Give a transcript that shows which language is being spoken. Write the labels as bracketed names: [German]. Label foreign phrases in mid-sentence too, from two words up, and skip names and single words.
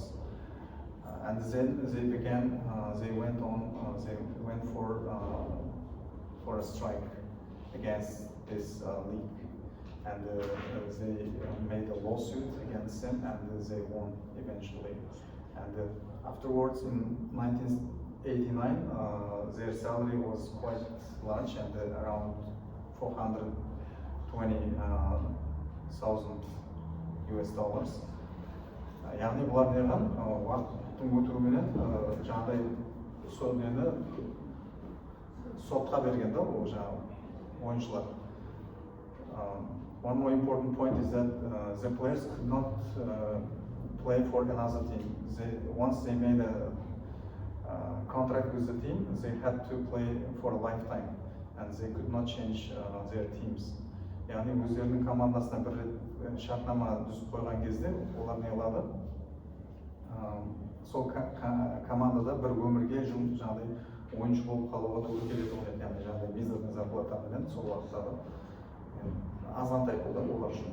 [English] And then they went for a strike against this league, and they made a lawsuit against them, and they won eventually. And afterwards, in 1989, their salary was quite large, and around $420,000 US dollars. [Kara-Kalpak] Яғни бұлар неған уақыттың өтуіменен жаңағыдай нені сотқа берген да ол жаңағы ойыншылар. [English] One more important point is that the players could not play for another team. Once they made a contract with the team, they had to play for a lifetime, and they could not change their teams. [Kara-Kalpak] Яғни өздерінің командасына бір рет шартнама түсіп қойған кезде олар не қылады, сол командада бір өмірге жаңағыдай ойыншы болып қалуға тура келеді ғой, яғни жаңағыдай мизерный зарплатамен сол уақыттағы азғантай болды олар үшін.